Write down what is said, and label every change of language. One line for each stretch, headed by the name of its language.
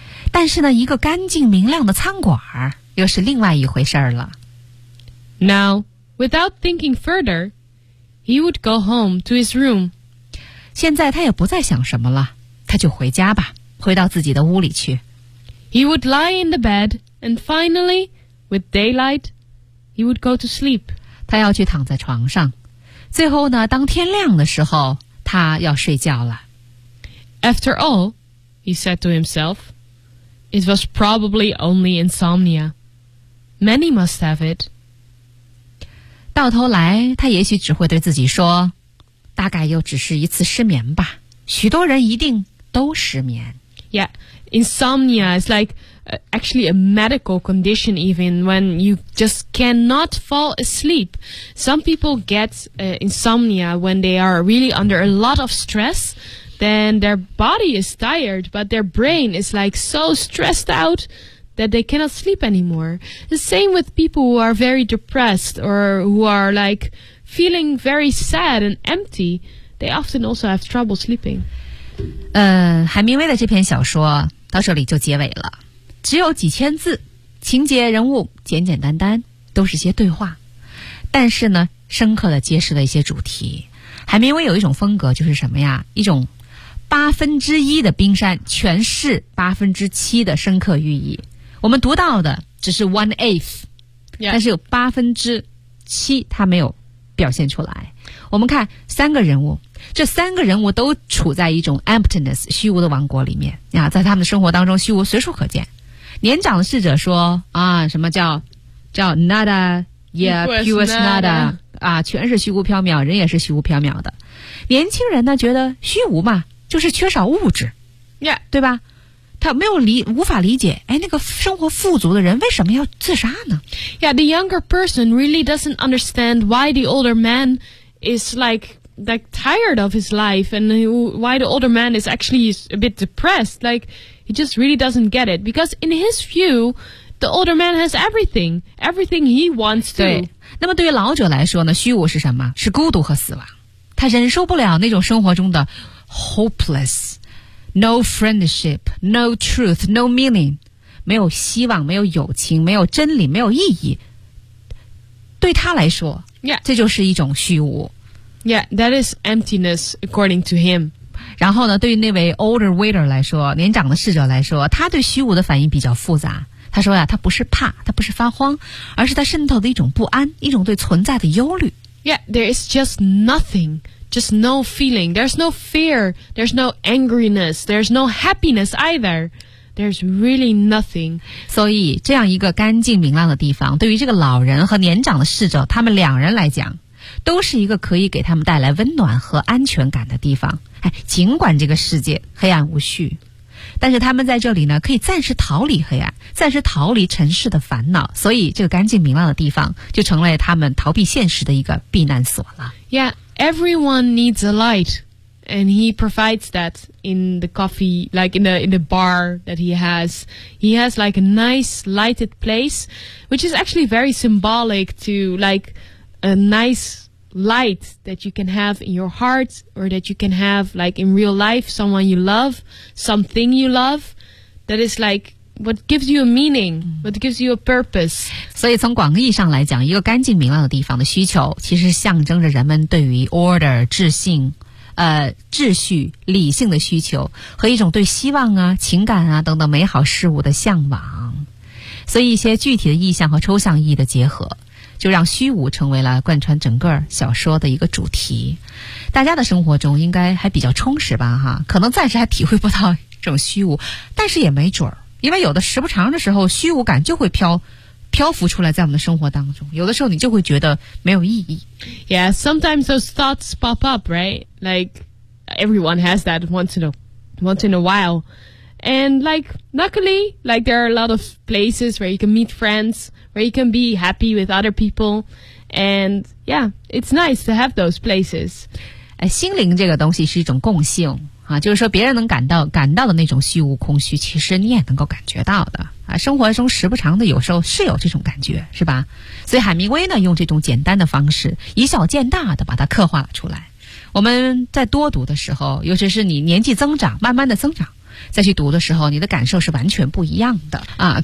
Chinese: 但是呢，一个干净明亮的餐馆又是另外一回事了。
English: Now, without thinking further, he would go home to his room.
Chinese: 现在他也不再想什么了。他就回家吧，回到自己的屋里去。
English: He would lie in the bed, and finally, with daylight, he would go to sleep.
Chinese: 他要去躺在床上。最后呢，当天亮的时候，他要睡觉了。
English: After all, he said to himself, it was probably only insomnia. Many must have it.
Chinese: 到头来，他也许只会对自己说，大概又只是一次失眠吧。许多人一定都失眠。
English: Yeah, insomnia is like actually a medical condition even when you just cannot fall asleep. Some people get insomnia when they are really under a lot of stress. Then their body is tired, but their brain is like so stressed out that they cannot sleep anymore. The same with people who are very depressed or who are like feeling very sad and empty. They often also have trouble sleeping.
Chinese: 海明威的这篇小说到这里就结尾了，只有几千字，情节人物简简单单，都是些对话，但是呢，深刻的揭示了一些主题。海明威有一种风格，就是什么呀？一种八分之一的冰山诠释八分之七的深刻寓意。我们读到的只是
English: one eighth，
Chinese: 但是有八分之七它没有表现出来。我们看三个人物，这三个人物都处在一种 emptiness 虚无的王国里面啊，在他们的生活当中，虚无随处可见。年长的侍者说啊，什么叫 nada，
English: yeah， pure nada
Chinese: 啊，全是虚无缥缈，人也是虚无缥缈的。年轻人呢，觉得虚无嘛，就是缺少物质，
English: yeah，
Chinese: 对吧？他没有无法理解，哎，那个生活富足的人为什么要自杀呢？
English: Yeah， the younger person really doesn't understand why the older man. Is like tired of his life, and why the older man is actually a bit depressed. Like he just really doesn't get it because in his view, the older man has everything, everything he wants to.
Chinese: 对，那么对于老者来说呢，虚无是什么？是孤独和死亡。他忍受不了那种生活中的
English: hopeless, no friendship, no truth, no meaning,
Chinese: 没有希望，没有友情，没有真理，没有意义。对他来说。
English: Yeah.
Chinese: 这就是一种虚无。
English: Yeah, that is emptiness according to him.
Chinese: 然后呢，对于那位
English: older waiter
Chinese: 来说，年长的侍者来说，他对虚无的反应比较复杂。他说呀，他不是怕，他不是发慌，而是他渗透的一种不安，一种对存在的忧虑。
English: Yeah, there is just nothing, just no feeling. There's no fear, there's no angriness, there's no happiness either. There's really nothing.
Chinese: 所以这样一个干净明亮的地方，对于这个老人和年长的侍者，他们两人来讲，都是一个可以给他们带来温暖和安全感的地方。哎，尽管这个世界黑暗无序，但是他们在这里呢，可以暂时逃离黑暗，暂时逃离尘世的烦恼。所以这个干净明亮的地方，就成了他们逃避现实的一个避难所了。
English: Yeah, everyone needs a light. And he provides that in the coffee, like in the bar that he has. He has like a nice lighted place, which is actually very symbolic to like a nice light that you can have in your heart or that you can have like in real life, someone you love, something you love. That is like what gives you a meaning, what gives you a purpose.
Chinese: 所以从广义上来讲，一个干净明亮的地方的需求，其实象征着人们对于 order, 秩序秩序理性的需求和一种对希望啊情感啊等等美好事物的向往，所以一些具体的意象和抽象意义的结合，就让虚无成为了贯穿整个小说的一个主题。大家的生活中应该还比较充实吧，哈，可能暂时还体会不到这种虚无，但是也没准儿，因为有的时不长的时候，虚无感就会漂浮出来在我们的生活当中，有的时候你就会觉得没有意义。
English: Yeah, sometimes those thoughts pop up, right? Like, everyone has that once in a while. And like, luckily, like there are a lot of places where you can meet friends, where you can be happy with other people. And yeah, it's nice to have those places.
Chinese: 心灵这个东西是一种共性啊，就是说别人能感到的那种虚无空虚，其实你也能够感觉到的。啊，生活中时不常的有时候是有这种感觉，是吧？所以海明威呢，用这种简单的方式，以小见大的把它刻画了出来。我们在多读的时候，尤其是你年纪增长，慢慢的增长，再去读的时候，你的感受是完全不一样的啊。